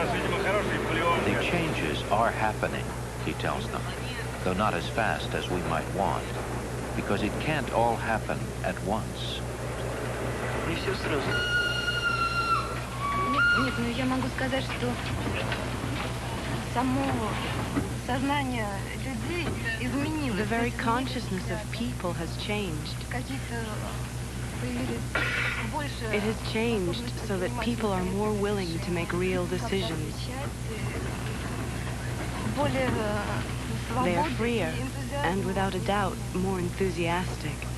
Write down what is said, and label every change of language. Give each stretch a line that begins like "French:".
English: The changes are happening, he tells them, though not as fast as we might want, because it can't all happen at once.
Russian: Нет, ну я могу сказать, что само сознание людей изменилось.
English: The very consciousness of people has changed. It has changed so that people are more willing to make real decisions. They are freer and, without a doubt, more enthusiastic.